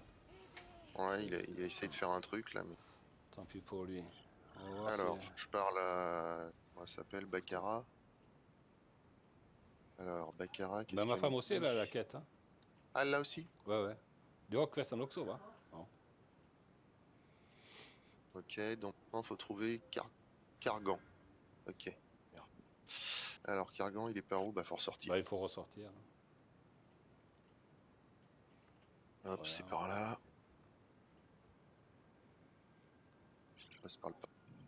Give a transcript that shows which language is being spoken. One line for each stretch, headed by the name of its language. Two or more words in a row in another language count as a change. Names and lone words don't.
French: Ouais, il a essayé de faire un truc là, mais... Tant pis pour lui. On va voir Alors, si... je parle à... Comment elle s'appelle? Baccarat. Alors, Baccarat, qu'est-ce Ben, ma qu'elle femme nous aussi, dit? elle a la quête. Hein. Ah, là aussi? Ouais, ouais.
Swedish: Du har Kvessan också, va? Ja.
French: Ok, donc il faut trouver Cargan. Ok. Merde. Alors, Cargan, il est par où? Bah, faut ressortir. Bah, il faut ressortir. Hop, Ouais, c'est ouais. par là. On passe par le parc.